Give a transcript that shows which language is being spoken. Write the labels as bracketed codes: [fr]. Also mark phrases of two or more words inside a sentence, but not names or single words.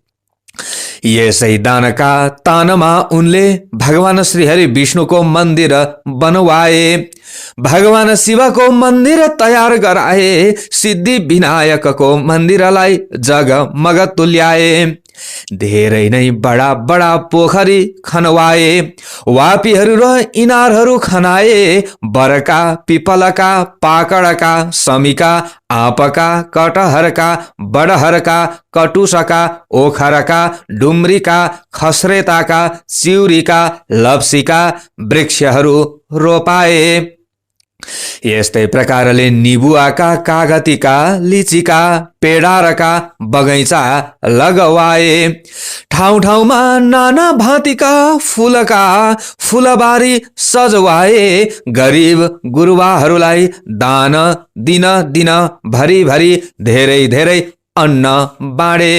[ne] यसै दानका तानमा उनले भगवान श्रीहरि विष्णुको मन्दिर बनवाए। भगवान शिवको मन्दिर तयार गराए। सिद्धि विनायकको मन्दिरलाई जगमग तुल्याए। धेरै नै बडा बडा पोखरी खनवाए। वापीहरू र इनारहरू खनाए। बरका, पिपलका, पाकडका, समीका, आपका, कटहरका, बडहरका, कटुसका, ओखरका, डुम्रीका, खस्रेताका, चिउरीका, लप्सीका वृक्षहरू रोपाए। यस्तै प्रकारले निबुवाका, कागतीका, लिचीका, पेडारका बगैँचा लगवाए। ठाउँ ठाउँमा नाना भाँतीका फुलका फुलबारी सजवाए। गरिब गुरुवाहरूलाई दान दिन दिन भरी भरी धेरै धेरै अन्न बाँडे।